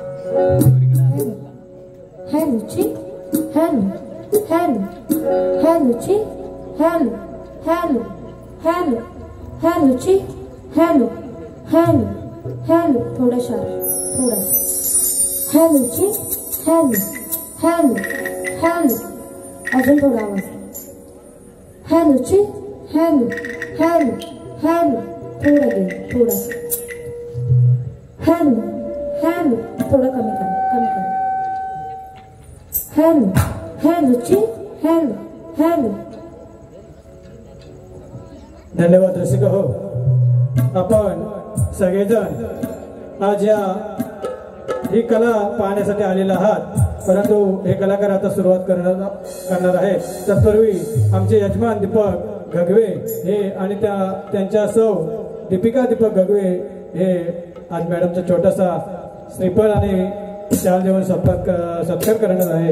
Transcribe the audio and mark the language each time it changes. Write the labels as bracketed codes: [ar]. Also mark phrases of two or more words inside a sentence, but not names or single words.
[en] Hello, chick. Hello, hello, hello, chick. Hello, hello, hello, hello, chick. Hello, hello, hello. [mr] थोड़ा शांत, थोड़ा. [en] Hello, chick. Hello, hello, hello. [mr] अजून थोड़ा आवाज. [en] Hello, chick. Hello, hello, hello. [mr] थोड़ा दे, थोड़ा. [en] Hello, hello. [mr] थोड़ा कमी कर, कमी कर. [en] Hello, hello, chick. Hello, hello. [mr] धन्यवाद रसिक हो. आपण सगळेजण आज या ही कला पाहण्यासाठी आलेला आहात, परंतु हे कलाकार आता सुरुवात करणार आहे. तत्पूर्वी आमचे यजमान दीपक घगवे हे आणि त्यांच्या सौ दीपिका दीपक घगवे हे आज मॅडमचा छोटासा श्रीफळ आणि शाल देऊन सत्कार करणार आहे.